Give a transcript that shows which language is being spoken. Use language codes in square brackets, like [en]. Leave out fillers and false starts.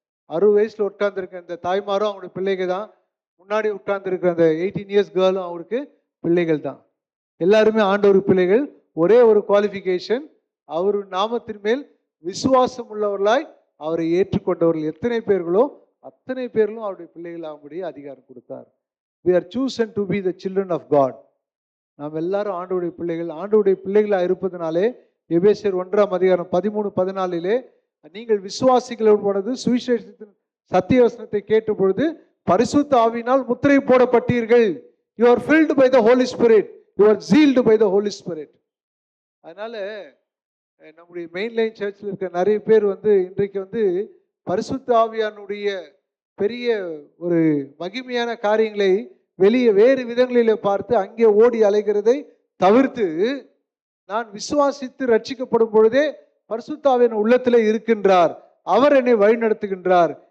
[ta] 60 வயசுல உட்கார்ந்துருக்க இந்த தாய்மாரும் அவங்களுடைய பிள்ளைகள் தான். முன்னாடி உட்கார்ந்துருக்கிற அந்த 18 இயர்ஸ் கேர்ளும் அவருக்கு பிள்ளைகள் தான். எல்லாருமே ஆண்டவர் பிள்ளைகள். ஒரே ஒரு குவாலிஃபிகேஷன், அவர் நாமத்தின் மேல் விசுவாசம் உள்ளவர்களாய் அவரை ஏற்றுக்கொண்டவர்கள் எத்தனை பேர்களோ அத்தனை பேர்களும் அவருடைய பிள்ளைகள் ஆகும்படி அதிகாரம் கொடுத்தார். [en] We are chosen to be the children of God. [ta] நாம் எல்லாரும் ஆண்டவருடைய பிள்ளைகள். ஆண்டவருடைய பிள்ளைகளாக இருப்பதனாலே எபேசியர் 1:13-14 நீங்கள் விசுவாசிகளோடு சுவிசேஷத்தின் சத்திய வசனத்தை கேட்ட பொழுது பரிசுத்த ஆவியினால் முத்திரை போடப்பட்டீர்கள். [en] You are filled by the Holy Spirit. You are sealed by the Holy Spirit. [ta] அதனால நம்முடைய மெயின்லைன் சர்ச்சில் இருக்க நிறைய பேர் இன்றைக்கு பரிசுத்த ஆவியானுடைய பெரிய ஒரு மகிமையான காரியங்களை வெளியே வேறு விதங்களிலே பார்த்து அங்கே ஓடி அலைகிறதை தவிர்த்து, நான் விசுவாசித்து ரட்சிக்கப்படும் பொழுதே பரிசுத்த ஆவியான உள்ளத்திலே இருக்கின்றார், அவர் என்னை வழிநடத்துகின்றார்.